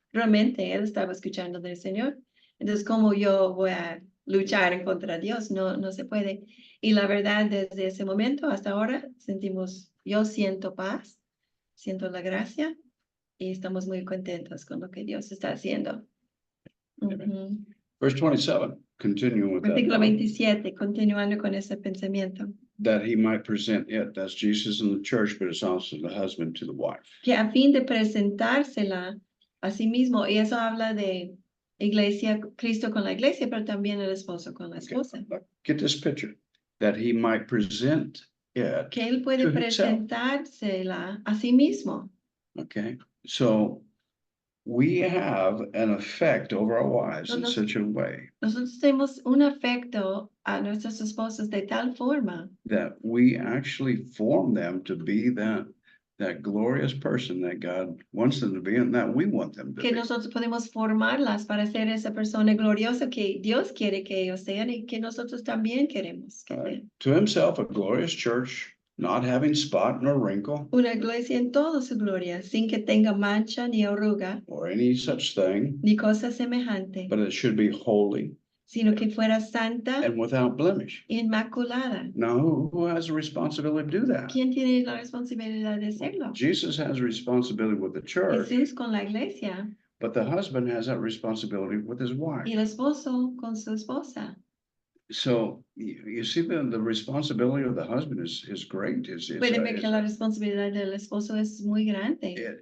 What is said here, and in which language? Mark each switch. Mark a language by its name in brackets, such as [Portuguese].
[Spanish] Realmente él estaba escuchando del Señor. Entonces, ¿cómo yo voy a luchar en contra de Dios? No, no se puede. Y la verdad, desde ese momento hasta ahora, yo siento paz, siento la gracia y estamos muy contentos con lo que Dios está haciendo. Ujú. [English] Verse 27, continuing with that [Spanish] Versículo [English] thought, [Spanish] 27, continuando con ese pensamiento. [English] that he might present it, that's Jesus in the church, but it's also the husband to the wife. [Spanish] Que a fin de presentársela a sí mismo, y eso habla de iglesia, Cristo con la iglesia, pero también el esposo con la esposa. [English] Get this picture, that he might present it [Spanish] Que él puede [English] to himself. [Spanish] presentársela a sí mismo. [English] Okay, so we have an effect over our wives in [Spanish] Nosotros- [English] such a way [Spanish] Nosotros tenemos un afecto a nuestros esposos de tal forma [English] that we actually form them to be that glorious person that God wants them to be and that we want them to [Spanish] que [English] be. [Spanish] nosotros podemos formarlas para ser esa persona gloriosa que Dios quiere que ellos sean y que nosotros también queremos que sean. [English] To himself, a glorious church, not having spot nor wrinkle [Spanish] Una iglesia en toda su gloria, sin que tenga mancha ni arruga, [English] or any such thing, [Spanish] ni cosa semejante, [English] but it should be holy [Spanish] sino que fuera santa [English] and without blemish. [Spanish] e inmaculada. [English] Now, who has the responsibility to do that? [Spanish] ¿Quién tiene la responsabilidad de hacerlo? [English] Jesus has responsibility with the church, [Spanish] Jesús con la iglesia [English] but the husband has that responsibility with his wife. [Spanish] y el esposo con su esposa. [English] So you see the responsibility of the husband is great. [Spanish] Pueden ver que la responsabilidad del esposo es muy grande.